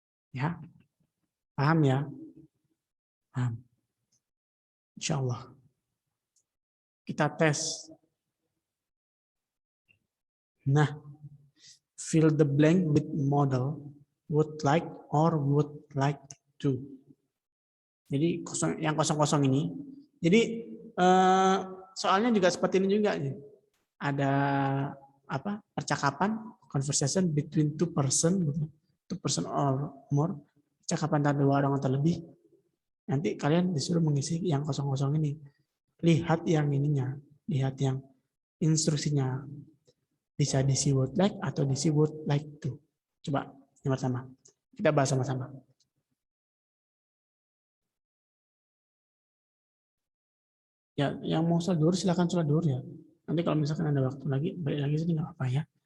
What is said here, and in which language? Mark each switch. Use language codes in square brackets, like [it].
[id] Ya, paham ya? Paham. Insya Allah. Kita tes. [en] Nah, fill the blank with model would like or would like to. [id] Jadi yang kosong-kosong ini. Jadi soalnya juga seperti ini juga. Ada apa? Percakapan, [en] conversation between two person or more. [id] Percakapan antara dua orang atau lebih. Nanti kalian disuruh mengisi yang kosong-kosong ini. Lihat yang ininya, lihat yang instruksinya. Bisa diisi would like atau diisi would like to. Coba yang pertama. Kita bahas sama-sama. Ya, yang mau sholat duhur silakan sholat duhur ya. Nanti kalau misalkan ada waktu lagi, balik lagi sini nggak apa-apa ya.